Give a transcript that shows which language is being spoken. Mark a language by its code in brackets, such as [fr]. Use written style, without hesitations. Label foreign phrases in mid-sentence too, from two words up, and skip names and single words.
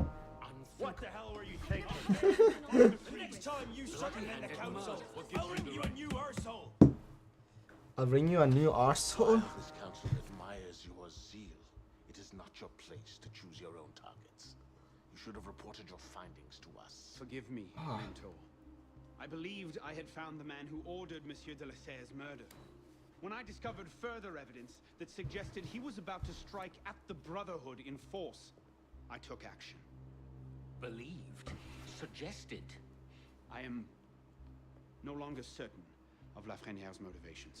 [en] What the hell were you thinking? Next time you circumvent the council, I'll ring you a new arsehole. I'll bring you a new arsehole. This council admires your zeal. It is not your place to choose your own targets. You should have reported your findings to us. Forgive me, Mentor. I believed I had found the man who ordered Monsieur de la Serre's murder. When I discovered further evidence that suggested he was about to strike at the Brotherhood in force, I took action. Believed? Suggested? I am no longer certain of Lafreniere's motivations.